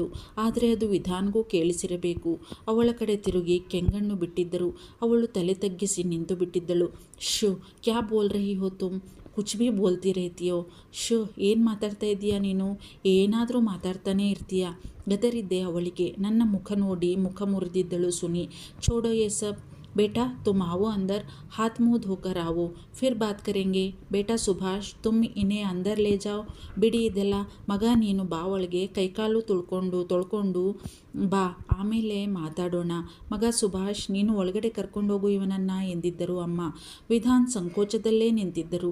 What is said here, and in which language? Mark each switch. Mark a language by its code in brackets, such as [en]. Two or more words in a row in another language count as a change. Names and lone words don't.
[kn] ಆದರೆ ಅದು ವಿಧಾನ್ಗೂ ಕೇಳಿಸಿರಬೇಕು. ಅವಳ ಕಡೆ ತಿರುಗಿ ಕೆಂಗಣ್ಣು ಬಿಟ್ಟಿದ್ದರು. ಅವಳು ತಲೆ ತಗ್ಗಿಸಿ ನಿಂತು ಬಿಟ್ಟಿದ್ದಳು. ಶೂ, [hi] क्या बोल रही हो तुम? कुछ भी बोलती रेतियो? [kn] ಶೂ, ಏನು ಮಾತಾಡ್ತಾ ಇದ್ದೀಯಾ ನೀನು? ಏನಾದರೂ ಮಾತಾಡ್ತಾನೇ ಇರ್ತೀಯ. ಗದರಿದ್ದೆ ಅವಳಿಗೆ. ನನ್ನ ಮುಖ ನೋಡಿ ಮುಖ ಮುರಿದಿದ್ದಳು ಸುನಿ. [hi] छोड़ो ये सब. बेटा, तुम आओ अंदर, हाथ मुँह धोकर आओ, फिर बात करेंगे. बेटा सुभाष, तुम इन्हें अंदर ले जाओ. [kn] ಬಿಡಿ ಇದೆಲ್ಲ. ಮಗ, ನೀನು ಬಾ ಒಳಗೆ, ಕೈಕಾಲು ತೊಳ್ಕೊಂಡು ಬಾ, ಆಮೇಲೆ ಮಾತಾಡೋಣ. ಮಗ ಸುಭಾಷ್, ನೀನು ಒಳಗಡೆ ಕರ್ಕೊಂಡೋಗು ಇವನನ್ನ ಎಂದಿದ್ದರು ಅಮ್ಮ. ವಿಧಾನ್ ಸಂಕೋಚದಲ್ಲೇ ನಿಂತಿದ್ದರು.